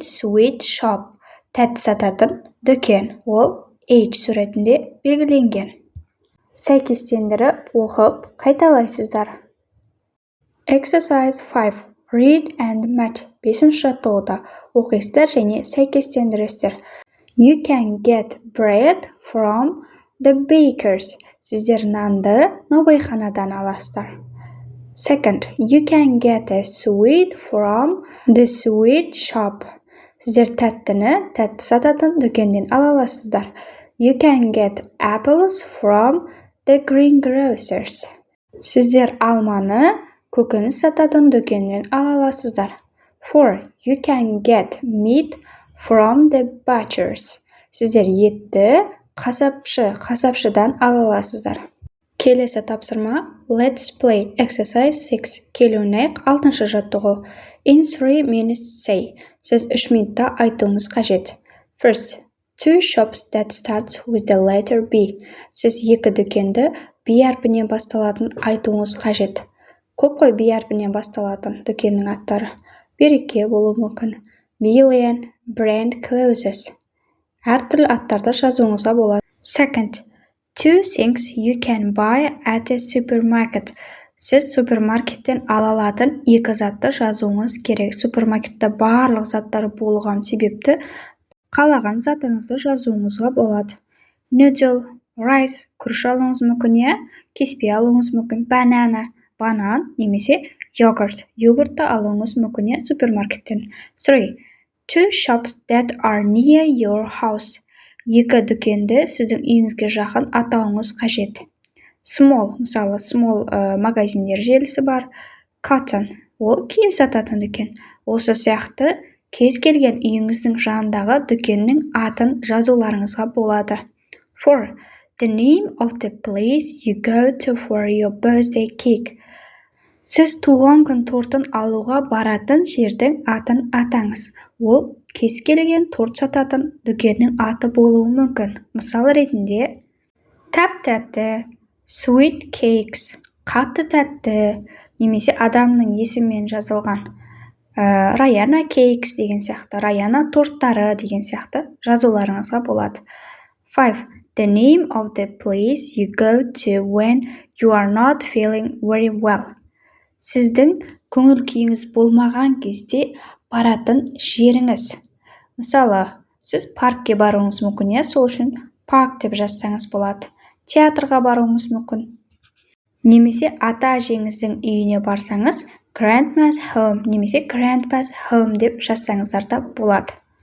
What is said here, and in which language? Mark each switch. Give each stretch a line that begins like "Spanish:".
English: Sweet shop,
Kazakh: тәтті сататын дүкен, ол H суретінде белгіленген. сәйкестендіріп оқып қайталайсыздар.
English: Exercise 5. Read and match.
Kazakh: 5-ші жаттығуда оқисыздар және сәйкестендіресіздер.
English: You can get bread from the bakers.
Kazakh: Сіздер нанды наубайханадан аласыздар.
English: Second, you can get a sweet from the sweet shop.
Kazakh: Сіздер тәттіні тәтті сататын дүкенден ала аласыздар.
English: You can get apples from the greengrocers.
Kazakh: Сіздер алманы көкөніс сататын дүкеннен ала аласыздар. 4.
English: You can get meat from the butchers.
Kazakh: Сіздер етті қасапшыдан ала аласыздар. Келесі тапсырма.
English: Let's play exercise 6.
Kazakh: Келе ойнайық. 6-шы жаттығу.
English: In 3 minutes say.
Kazakh: Сіз 3 минутта айтуыңыз қажет.
English: First, 2 shops that starts with the letter B.
Kazakh: Сіз 2 дүкенді B әрпінен басталатын айтуыңыз қажет. Көп қой B әрпінен басталатын дүкеннің аттары. Береке болуы мүмкін. Billion, brand clothes. Әртүрлі аттарды жазуыңызға болады.
English: Second, 2 things you can buy at a supermarket.
Kazakh: Сіз супермаркеттен ала алатын 2 затты жазуыңыз керек. Супермаркетте барлық заттар болған себепті қалаған затыңызды жазуыңызға болады.
English: Noodle, rice,
Kazakh: күріш алуыңыз мүмкін, кеспе алуыңыз мүмкін, банан немесе йогурт. Йогуртты алуыңыз мүмкін супермаркеттен. 3.
English: 2 shops that are near your house.
Kazakh: 2 дүкенді сіздің үйіңізге жақын атауыңыз қажет. Small, мысалы, small магазиндер желісі бар. Cotton, ол киім сататын дүкен. Осы сияқты кез келген үйіңіздің жанындағы дүкеннің атын жазуларыңызға болады. 4.
English: The name of the place you go to for your birthday cake.
Kazakh: Сіз туған күн тортын алуға баратын жердің атын атаңыз. Ол кез келген торт сататын дүкеннің аты болуы мүмкін. Мысал ретінде, тәп-тәтті,
English: sweet cakes,
Kazakh: қатты тәтті, немесе адамның есімімен жазылған. Раяна cakes деген сияқты, Раяна торттары деген сияқты жазуларыңызға болады. 5.
English: The name of the place you go to when you are not feeling very well.
Kazakh: Сіздің көңіл күйіңіз болмаған кезде баратын жеріңіз. Мысалы, сіз паркке баруыңыз мүмкін, сол үшін парк деп жазсаңыз болады. Театрға баруыңыз мүмкін. Немесе ата-әжеңіздің үйіне барсаңыз,
English: grandma's home
Kazakh: немесе
English: grandpa's home
Kazakh: деп жазсаңыздар да болады.